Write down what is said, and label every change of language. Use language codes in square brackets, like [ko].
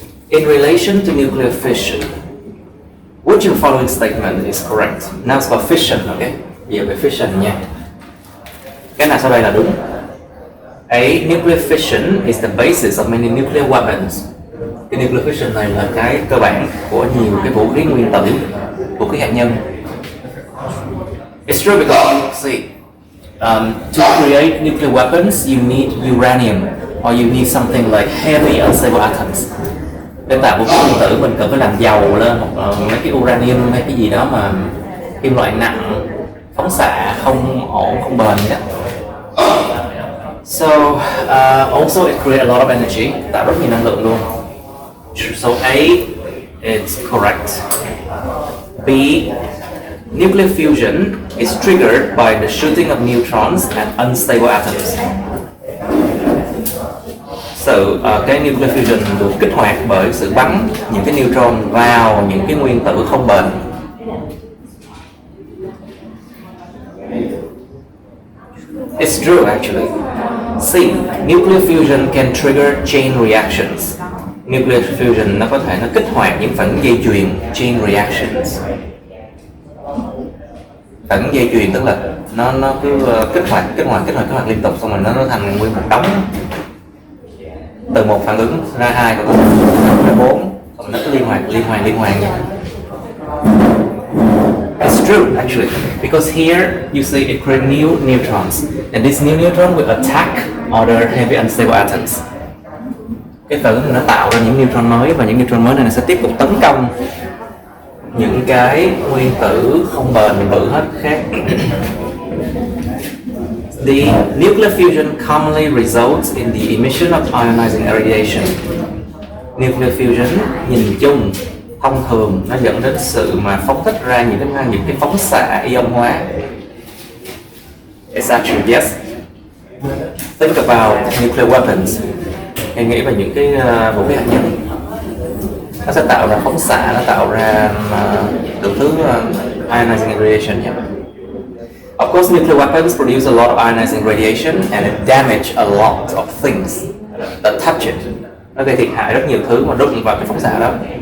[en] In relation to nuclear fission, which of the following statement is correct? Now it's about fission, okay? [vi] Giờ về fission nha. Cái nào sau đây là đúng? A. [en] Nuclear fission is the basis of many nuclear weapons. [vi] Cái nuclear fission này là cái cơ bản của nhiều cái vũ khí nguyên tử, vũ khí hạt nhân. [en] It's true because, see, to create nuclear weapons, you need uranium, or you need something like heavy unstable atoms. [vi] Để tạo vũ khí nguyên tử mình cần phải làm giàu lên mấy cái uranium hay cái gì đó mà kim loại nặng, phóng xạ không ổn, không bền vậy đó. [en] So also it creates a lot of energy, [vi] tạo rất nhiều năng lượng luôn. [en] So A is correct. B, nuclear fusion is triggered by the shooting of neutrons at unstable atoms. [vi] So cái nuclear fusion được kích hoạt bởi sự bắn những cái neutron vào những cái nguyên tử không bền. [en] It's true actually. C, nuclear fusion can trigger chain reactions. [vi] Nuclear fusion nó có thể nó kích hoạt những phản ứng dây chuyền, chain reactions. Phản ứng dây chuyền tức là nó cứ kích hoạt liên tục, xong rồi nó thành nguyên một đống. Từ một phản ứng ra hai, còn ra bốn, xong nó cứ liên hoàn vậy. [en] It's true actually, because here you see it creates new neutrons, and this new neutron will attack other heavy unstable atoms. [vi] Cái phản ứng nó tạo ra những neutron mới, và những neutron mới này sẽ tiếp tục tấn công những cái nguyên tử không bền bự hết khác. [en] The nuclear fusion commonly results in the emission of ionizing radiation. [vi] Nuclear fusion nhìn chung thông thường nó dẫn đến sự mà phóng thích ra những cái phóng xạ ion hóa. [en] It's actually yes. Think about nuclear weapons. [vi] Hãy nghĩ về những cái vũ khí hạt nhân. Nó sẽ tạo ra phóng xạ, nó tạo ra đủ thứ [en] ionizing radiation [vi] nhé. [en] Of course, nuclear weapons produce a lot of ionizing radiation and it damage a lot of things that touch it. [vi] Nó gây thiệt hại rất nhiều thứ mà đụng vào cái phóng xạ đó.